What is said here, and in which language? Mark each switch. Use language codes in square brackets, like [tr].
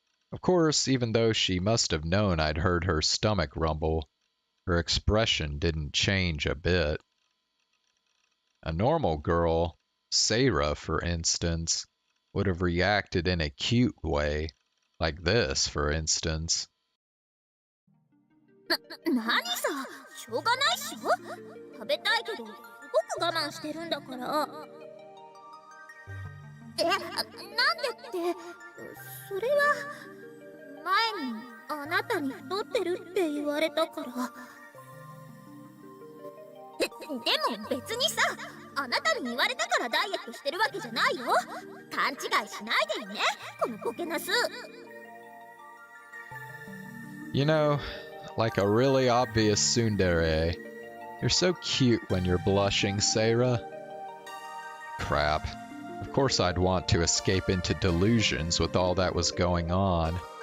[en] Of course, even though she must have known I'd heard her stomach rumble, her expression didn't change a bit. A normal girl, Sarah for instance, would have reacted in a cute way, like this for instance. [ja] 何さ、しょうがないっしょ。食べたいけど、すごく我慢してるんだから。なんでって、それは前にあなたに太ってるって言われたから。でも別にさ、あなたに言われたからダイエットしてるわけじゃないよ。勘違いしないでよね、このボケナス。 [en] You know, like a really obvious tsundere. You're so cute when you're blushing, Sarah. Crap. Of course I'd want to escape into delusions with all that was going on.